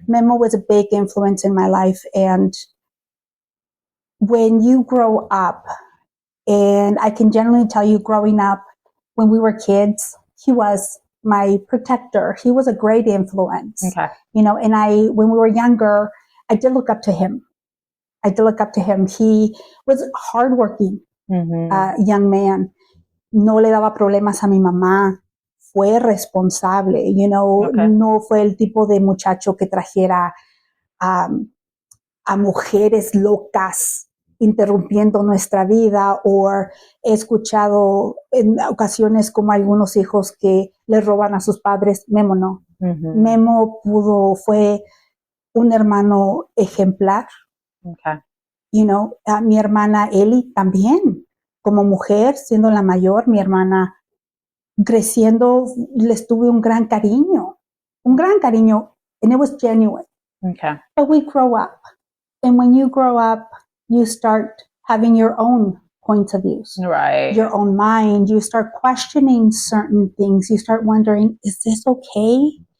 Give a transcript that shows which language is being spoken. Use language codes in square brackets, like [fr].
[en] Memo was a big influence in my life. And when you grow up, and I can generally tell you, growing up, when we were kids, he was my protector. He was a great influence. Okay. And when we were younger, I did look up to him. He was a hardworking young man. [es] No le daba problemas a mi mamá. Fue responsable, no fue el tipo de muchacho que trajera a mujeres locas interrumpiendo nuestra vida, o he escuchado en ocasiones como algunos hijos que le roban a sus padres. Memo no. Memo fue un hermano ejemplar. [en] Okay. [es] A mi hermana Eli también, como mujer, siendo la mayor, mi hermana creciendo, les tuve un gran cariño, [en] and it was genuine. Okay. But we grow up. And when you grow up, you start having your own points of views, right? Your own mind. You start questioning certain things. You start wondering, is this okay?